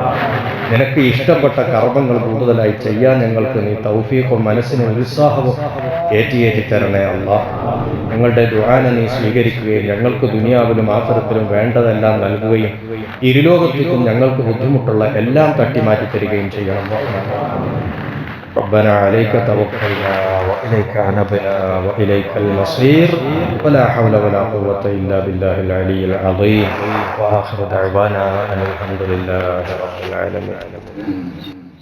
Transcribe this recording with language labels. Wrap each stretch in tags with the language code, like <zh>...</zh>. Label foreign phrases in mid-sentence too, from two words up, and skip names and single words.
<ml>നിനക്ക് ഇഷ്ടപ്പെട്ട കർമ്മങ്ങൾ കൂടുതലായി ചെയ്യാൻ ഞങ്ങൾക്ക് നീ തൗഫീഖും മനസ്സിന് ഉത്സാഹവും ഏറ്റി തരണേ അല്ലാഹ്. ഞങ്ങളുടെ ദുആനെ നീ സ്വീകരിക്കുകയും ഞങ്ങൾക്ക് ദുനിയാവിലും ആഖിറത്തിലും വേണ്ടതെല്ലാം നൽകുകയും ഇരുലോകത്തേക്കും ഞങ്ങൾക്ക് ബുദ്ധിമുട്ടുള്ള എല്ലാം തട്ടിമാറ്റി തരികയും ചെയ്യണം.</ml> <ar>ربنا عليك توكلنا وإليك أنبنا وإليك المصير ولا حول ولا قوة إلا بالله العلي العظيم وآخر دعوانا أن الحمد لله رب العالمين.</ar>